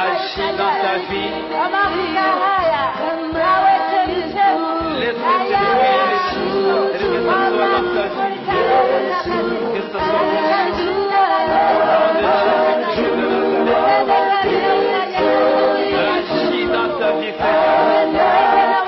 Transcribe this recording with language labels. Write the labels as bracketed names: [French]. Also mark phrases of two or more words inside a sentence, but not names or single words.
[French] agis dans ta vie. [Swahili] Kwa mafuta haya nawe chemchemu [French] Laisse le Saint-Esprit que ça soit dans ta vie. Que ça soit dans ta vie. Agis dans ta vie, Seigneur.